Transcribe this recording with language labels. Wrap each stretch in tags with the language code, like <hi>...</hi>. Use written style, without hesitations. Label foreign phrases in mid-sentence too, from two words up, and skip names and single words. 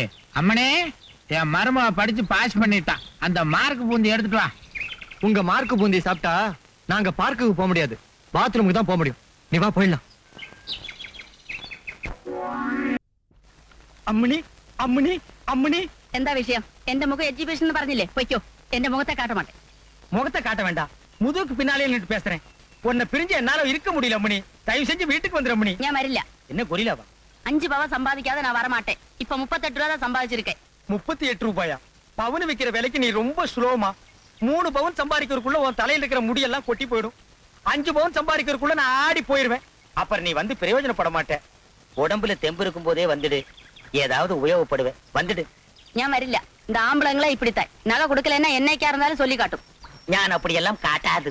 <ta>அம்மனே, என் மருமக படிச்சு பாஸ் பண்ணிட்டான், அந்த மார்க் பூந்தி எடுத்துட்டு வா. உங்க மார்க் பூந்தி சாப்பிட்டா நாங்க பார்க்குக்கு போக முடியாது, பாத்ரூமுக்கு தான் போக முடியும். நீ வா போயிடலாம். அம்மணி அம்மணி அம்மணி.</ta> <ml>എന്താ വിഷയം? എന്റെ മുഖം എഡ്യൂക്കേഷൻ പറഞ്ഞില്ലേ? പൊയ്ക്കോ, എന്റെ മുഖത്തെ</ml> <ta>காட்ட மாட்டே. முகத்தை காட்ட வேண்டாம், முதுகுக்கு பின்னாலே நின்று பேசுறேன். உன்னை பிரிஞ்சு என்னால இருக்க முடியல அம்மணி. தயவு செஞ்சு வீட்டுக்கு வந்துரு அம்மணி.</ta> <ml>ഞാൻ വരില്ല.</ml> <ta>என்ன கொரிலாவா? 5 பவன் சம்பாதிக்காத நான் வரமாட்டேன். இப்ப 38 ரூபா தான் சம்பாதிச்சிருக்கேன். 38 ரூபாயா? பவுன் விக்கிற விலைக்கு நீ ரொம்ப ஸ்லோமா. 3 பவுன் சம்பாதிக்கிறதுக்குள்ள உன் தலையில இருக்கிற முடியெல்லாம் கொட்டி போயிடும். 5 பவுன் சம்பாதிக்கிறதுக்குள்ள நான் ஆடி போயிருவேன். அப்புறம் நீ வந்து பிரயோஜனப்பட மாட்டேன். உடம்புல தெம்பு இருக்கும் போதே வந்துடு, ஏதாவது உபயோகப்படுவேன். வந்துடு.</ta> <ml>ഞാൻ വരില്ല.</ml> <ta>இந்த ஆம்பளங்களே இப்படித்தான். நகை கொடுக்கலன்னா என்னைக்கா இருந்தாலும் சொல்லி காட்டும். ഞാൻ அப்படியெல்லாம் காட்டாது.</ta>